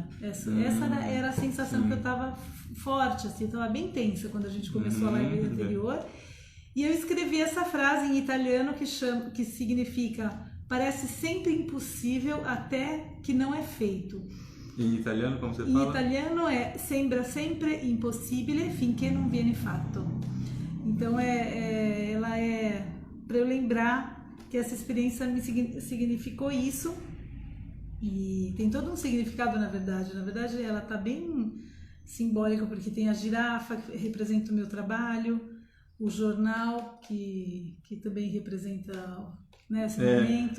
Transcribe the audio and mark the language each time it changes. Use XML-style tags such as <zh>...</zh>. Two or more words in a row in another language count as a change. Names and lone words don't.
<pt>Essa era a sensação que eu estava forte, assim, eu estava bem tensa quando a gente começou a live anterior. E eu escrevi essa frase em italiano que significa: parece sempre impossível até que não é feito. Em italiano, como você fala? Em italiano</pt> <it>sembra sempre impossibile finché non viene fatto.</it> <pt>Então ela é para eu lembrar que essa experiência me significou isso. E tem todo um significado, na verdade. Na verdade, ela está bem simbólica, porque tem a girafa, que representa o meu trabalho, o jornal, que também representa esse momento.</pt>